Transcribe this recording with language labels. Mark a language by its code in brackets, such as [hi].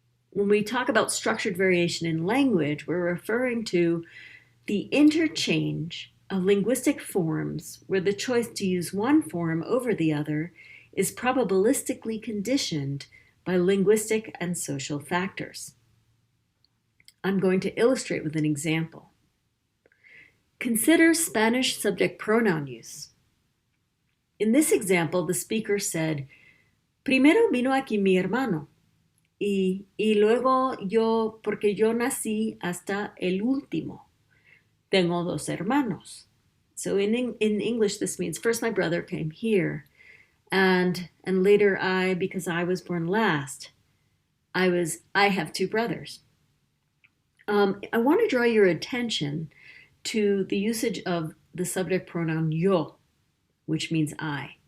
[en] When we talk about structured variation in language, we're referring to the interchange of linguistic forms where the choice to use one form over the other is probabilistically conditioned by linguistic and social factors. I'm going to illustrate with an example. Consider Spanish subject pronoun use. In this example, the speaker said, [es] "Primero vino aquí mi hermano, y luego yo, porque yo nací hasta el último. Tengo dos hermanos." [en] So in English, this means first my brother came here, and later I, because I was born last, I have two brothers. I want to draw your attention to the usage of the subject pronoun yo, which means I.